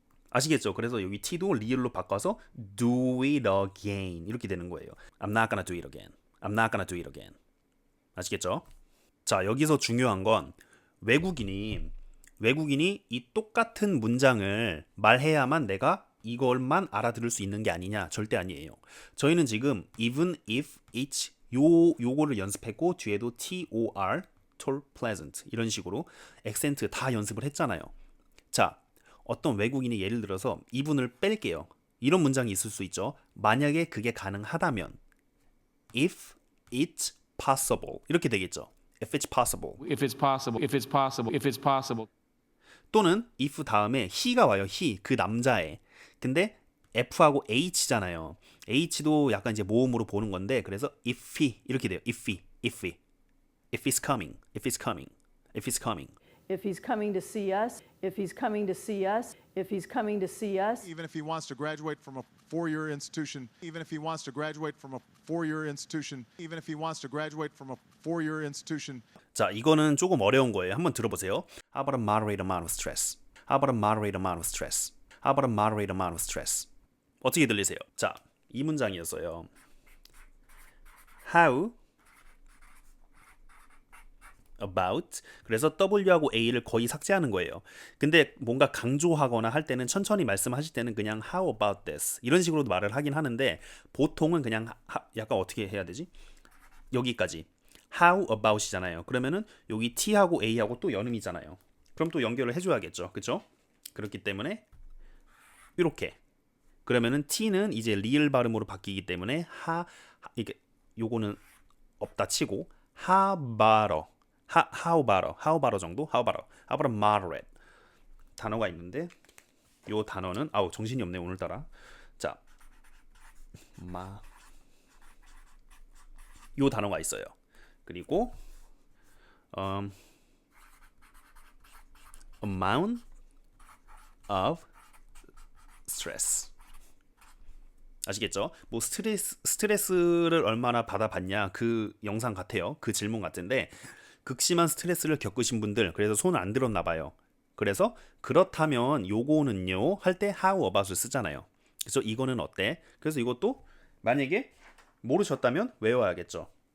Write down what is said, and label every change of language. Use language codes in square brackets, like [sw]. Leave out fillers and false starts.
[ko] 아시겠죠? 그래서 여기 T도 리을로 바꿔서 [en] do it again [ko] 이렇게 되는 거예요. [en] I'm not gonna do it again. I'm not gonna do it again. [ko] 아시겠죠? 자, 여기서 중요한 건 외국인이 이 똑같은 문장을 말해야만 내가 이걸만 알아들을 수 있는 게 아니냐? 절대 아니에요. 저희는 지금 even if it's 요거를 연습했고 뒤에도 TOR, tour pleasant 이런 식으로 액센트 다 연습을 했잖아요. 자, 어떤 외국인이 예를 들어서 이분을 뺄게요. 이런 문장이 있을 수 있죠. 만약에 그게 가능하다면 [en] if it's possible [ko] 이렇게 되겠죠. [en] if it's possible. If it's possible, if it's possible, if it's possible. [ko] 또는 if 다음에 he가 와요. he 그 남자애. 근데 F하고 H잖아요. H도 약간 이제 모음으로 보는 건데 그래서 if he 이렇게 돼요. [en] if he's coming, if he's coming, if he's coming. If he's coming to see us, if he's coming to see us, if he's coming to see us. Even if he wants to graduate from a four-year institution, even if he wants to graduate from a four-year institution, even if he wants to graduate from a four-year institution. [ko] 자, 이거는 조금 어려운 거예요. 한번 들어보세요. [en] How about a moderate amount of stress? How about a moderate amount of stress? How about a moderate amount of stress? [ko] 어떻게 들리세요? 자, 이 문장이었어요. How about 그래서 W하고 A를 거의 삭제하는 거예요. 근데 뭔가 강조하거나 할 때는 천천히 말씀하실 때는 그냥 [en] How about this [ko] 이런 식으로도 말을 하긴 하는데 보통은 그냥 약간 어떻게 해야 되지? 여기까지 How about이잖아요. 그러면은 여기 T하고 A하고 또 연음이잖아요. 그럼 또 연결을 해줘야겠죠. 그렇죠? 그렇기 때문에 이렇게 그러면은 T는 이제 리을 발음으로 바뀌기 때문에 이게 요거는 없다 치고 how about 정도? [en] how about a moderate [ko] 단어가 있는데 요 단어는 정신이 없네 오늘따라. 자, 요 단어가 있어요. [en] 그리고 amount of stress. [ko] 아시겠죠? 뭐 스트레스를 얼마나 받아봤냐 그 영상 같아요. 그 질문 같은데 극심한 스트레스를 겪으신 분들 그래서 손 안 들었나 봐요. 그래서 그렇다면 요거는요 할 때 how about을 쓰잖아요. 그래서 이거는 어때? 그래서 이것도 만약에 모르셨다면 외워야겠죠.